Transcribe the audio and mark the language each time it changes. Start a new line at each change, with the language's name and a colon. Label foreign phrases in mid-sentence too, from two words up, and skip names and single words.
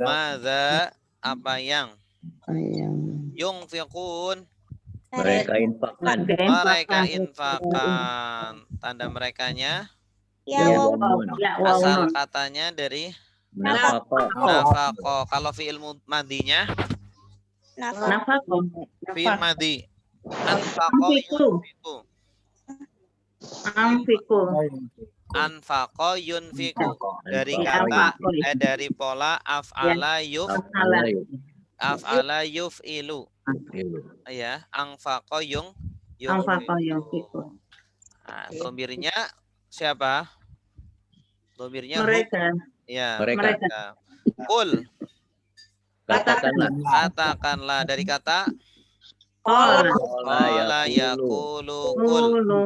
Indonesian: Madza apa yang? Yunfiqun. Mereka infakkan. Mereka infakkan. Tanda merekanya? Ya Asal katanya dari nafaqah. Kalau
Arabic: fi'il madinya?
Indonesian: Nafaqah.
Arabic: فعل ماضي. أنفق ينفق. أنفق ينفق.
Indonesian: Dari kata dari pola
Arabic: أفعل يفعل.
Indonesian: Ya,
Arabic: أنفق ينفق.
Indonesian: Domirnya siapa? Domirnya mereka. Ya, mereka. Qul. Katakanlah dari kata
Arabic: قال يقول قل.